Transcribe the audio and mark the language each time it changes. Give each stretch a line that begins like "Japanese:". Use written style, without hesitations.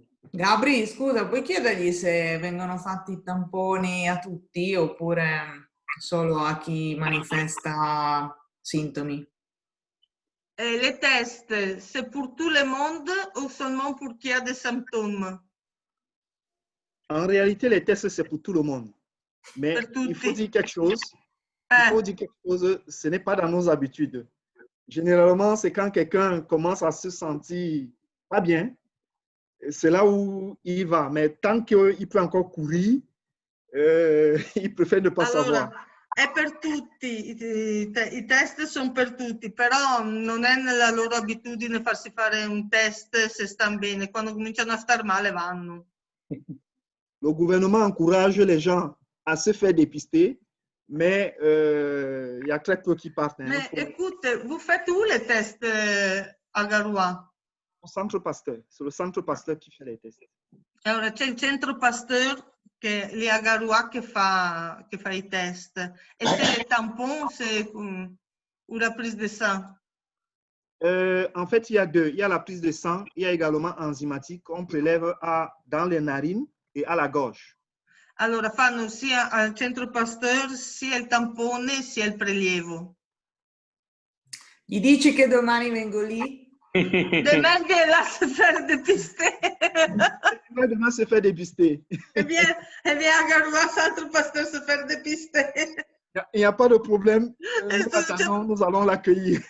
Italian: Gabri, scusa, puoi chiedergli se vengono fatti i tamponi a tutti oppure solo a chi manifesta sintomi?
French: Les tests, c'est pour tout le monde ou seulement pour qui a des symptômes? En réalité, les tests, c'est pour tout le monde. Mais il faut dire quelque chose. Il faut dire quelque chose, ce n'est pas dans nos habitudes. Généralement, c'est quand quelqu'un commence à se sentir pas bien, c'est là où il va. Mais tant qu'il peut encore courir, il préfère ne pas savoir.
Italian: È per tutti, i test sono per tutti, però non è nella loro abitudine farsi fare un test se stanno bene. Quando cominciano a star male vanno.
French: Le gouvernement encourage les gens à se faire dépister, mais il y a très peu qui partent. Mais écoute, vous faites où les tests à Garoua? Au centre Pasteur. C'est le centre Pasteur qui fait les tests.
Italian: Allora, c'è il centro Pasteur che lì a Garoua che fa i test.
French: E c'est les tampons, c'est ou la prise de sang? En fait, il y a deux. Il y a la prise de sang, il y a également enzymatique qu'on prélève dans les narines et à la gorge.
Italian: Allora, fanno sia al centro Pasteur sia il tampone sia il prelievo. Gli dici che domani vengo lì?
French: Demain, viens là se faire dépister. Demain, se fait dépister. Elle vient à Garoua, centre Pasteur, se faire dépister. Il n'y a pas de problème. Nous allons l'accueillir.